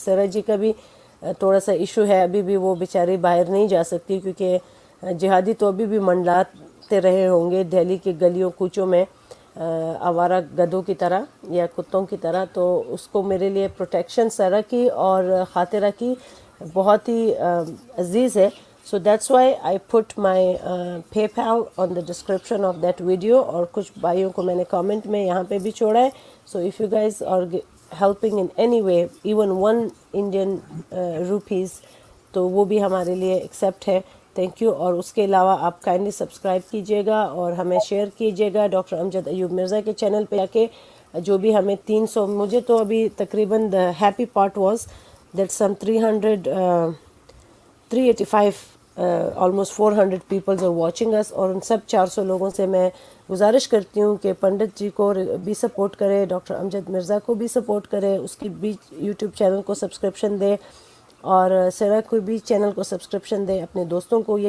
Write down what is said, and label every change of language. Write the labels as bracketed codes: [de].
[ur] سرا جی کا بھی تھوڑا سا ایشو ہے, ابھی بھی وہ بیچاری باہر نہیں جا سکتی, کیونکہ جہادی تو ابھی بھی منڈلاتے رہے ہوں گے دہلی کے گلیوں کوچوں میں آوارہ گدوں کی طرح یا کتوں کی طرح. تو اس کو میرے لیے پروٹیکشن سرا کی اور خاطرہ کی بہت ہی عزیز ہے. [en] So that's why I put my PayPal on the description of that video, [ur] اور کچھ بھائیوں کو میں نے کامنٹ میں یہاں پہ بھی چھوڑا ہے. [en] So if you guys are helping in any way, even 1 Indian rupees, [ur] تو وہ بھی ہمارے لیے ایکسیپٹ ہے. [en] Thank you. [ur] اور اس کے علاوہ آپ کائنڈلی سبسکرائب کیجیے گا اور ہمیں شیئر کیجیے گا ڈاکٹر امجد ایوب مرزا کے چینل پہ جا کے, جو بھی ہمیں 300, مجھے تو ابھی تقریباً [en] the happy part was that some 385 almost 400 people are watching us, [ur] اور ان سب 400 لوگوں سے میں گزارش کرتی ہوں کہ پنڈت جی کو بھی سپورٹ کرے, ڈاکٹر امجد مرزا کو بھی سپورٹ کرے, اس کی بھی یوٹیوب چینل کو سبسکرپشن دے, اور سرا کو بھی چینل کو سبسکرپشن دے, اپنے دوستوں کو.